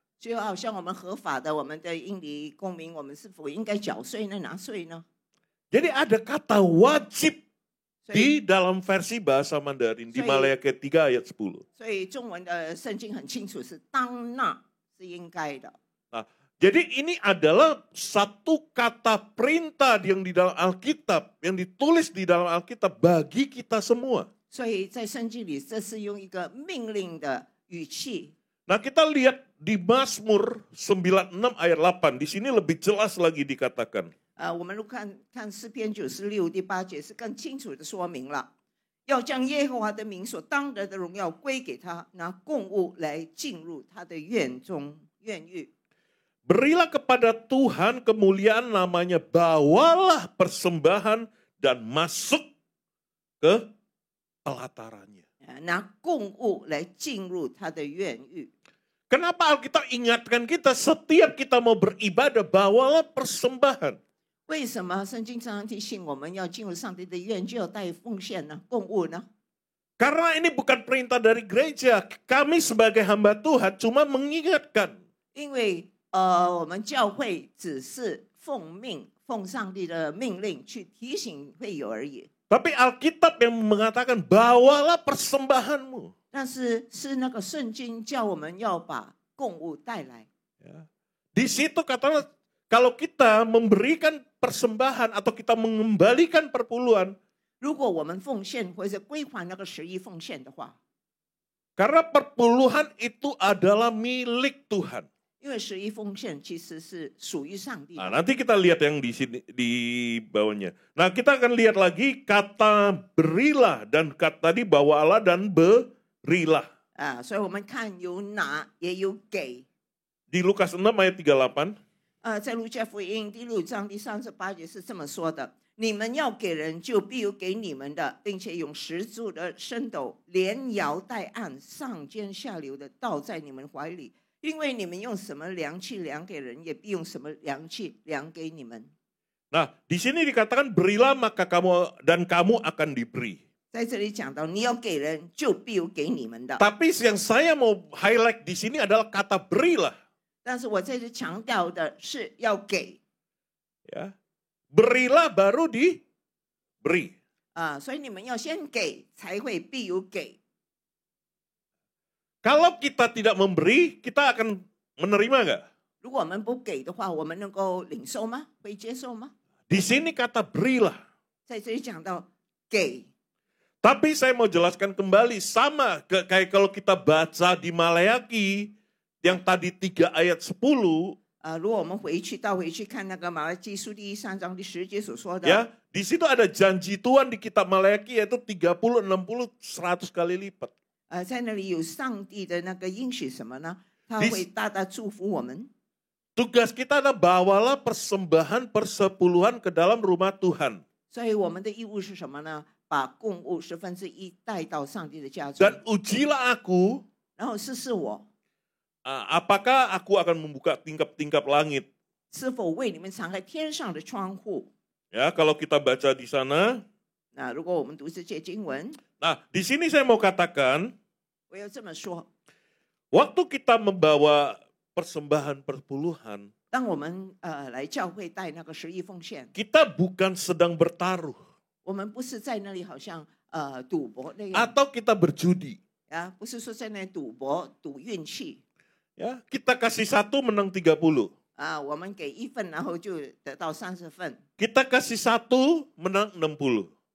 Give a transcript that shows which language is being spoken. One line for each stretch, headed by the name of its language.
Chinese: 就好像我们合法的我们的印尼公民，我们是否应该缴税呢？拿税呢？
Indonesian: Jadi ada kata wajib di dalam versi bahasa Mandarin di Maleaki 3 ayat 10.
Chinese: 所以中文的圣经很清楚是当纳是应该的。
Indonesian: Nah, jadi ini adalah satu kata perintah yang di dalam Alkitab, yang ditulis di dalam Alkitab bagi kita semua.
Chinese: 所以在圣经里，这是用一个命令的语气。
Indonesian: Nah, kita lihat di Mazmur 96 ayat 8. Di sini lebih jelas lagi dikatakan.
Chinese: 我们如果看诗篇96第8节是更清楚的说明了，要将耶和华的名所当得的荣耀归给他，拿供物来进入他的院中院宇。
Indonesian: Berilah kepada Tuhan kemuliaan namanya, bawalah persembahan dan masuk ke pelatarannya.
Chinese: 拿供物来进入他的院宇。
Indonesian: Kenapa Alkitab ingatkan kita setiap kita mau beribadah, bawalah persembahan.
Chinese: 为什么圣经常常提醒我们要进入上帝的院就要带奉献呢？供物呢？
Indonesian: Karena ini bukan perintah dari gereja, kami sebagai hamba Tuhan cuma mengingatkan.
Chinese: 因为我们教会只是奉上帝的命令去提醒会友而已。
Indonesian: Tapi Alkitab yang mengatakan bawalah persembahanmu.
Chinese: 但是是那个圣经叫我们要把供物带来。
Indonesian: Ya. Di situ katanya kalau kita memberikan persembahan atau kita mengembalikan perpuluhan,
Chinese: 如果我们奉献或者归还那个11奉献的话，
Indonesian: karena perpuluhan itu adalah milik Tuhan.
Chinese: 因为11奉献其实是属于上帝的。
Indonesian: Nah, nanti kita lihat yang di sini di bawahnya. Nah, kita akan lihat lagi kata berilah dan kata tadi bawalah dan berilah.
Chinese: 所以我们看有拿也有给。
Indonesian: Di Lukas 6 ayat 38.
Chinese: 在路加福音第6章第38节是这么说的：你们要给人，就必有给你们的，并且用10柱的升斗连摇带按，上尖下流的倒在你们怀里。因为你们用什么量器量给人，也必用什么量器量给你们。
Indonesian: Nah, di sini dikatakan berilah maka kamu akan diberi.
Chinese: 在这里讲到，你要给人，就必有给你们的。
Indonesian: Tapi yang saya mau highlight di sini adalah kata berilah.
Chinese: 但是我在这强调的是要给。
Indonesian: Ya. Berilah baru diberi.
Chinese: 所以你们要先给，才会必有给。
Indonesian: Kalau kita tidak memberi, kita akan menerima nggak?
Chinese: 如果我们不给的话，我们能够领受吗？会接受吗？
Indonesian: Di sini kata berilah.
Chinese: 在这里讲到给。
Indonesian: Tapi saya mau jelaskan kembali, sama kayak kalau kita baca di Maleaki, yang tadi 3 ayat 10,
Chinese: 如果我们倒回去看那个马拉基书第3章第10节所说的，
Indonesian: ya, di situ ada janji Tuhan di kitab Maleaki yaitu 30, 60, 100 kali lipat.
Chinese: 在那里有上帝的那个应许什么呢？他会大大祝福我们。
Indonesian: Tugas kita adalah bawalah persembahan persepuluhan ke dalam rumah Tuhan.
Chinese: 所以我们的义务是什么呢？把供物1/10带到上帝的家中。
Indonesian: Dan ujilah aku,
Chinese: 然后试试我，
Indonesian: apakah aku akan membuka tingkap-tingkap langit.
Chinese: 是否为你们敞开天上的窗户。
Indonesian: Ya, kalau kita baca di sana.
Chinese: 那如果我们读这些经文，
Indonesian: Nah, di sini saya mau katakan,
Chinese: 我要这么说：
Indonesian: waktu kita membawa persembahan perpuluhan,
Chinese: 当我们来教会带那个11奉献，
Indonesian: kita bukan sedang bertaruh
Chinese: 我们不是在那里好像赌博那样
Indonesian: atau kita berjudi.
Chinese: 不是说在那里赌博赌运气
Indonesian: Ya, kita kasih 1 menang 30.
Chinese: 我们给1份，然后就得到30份
Indonesian: Kita kasih 1 menang 60.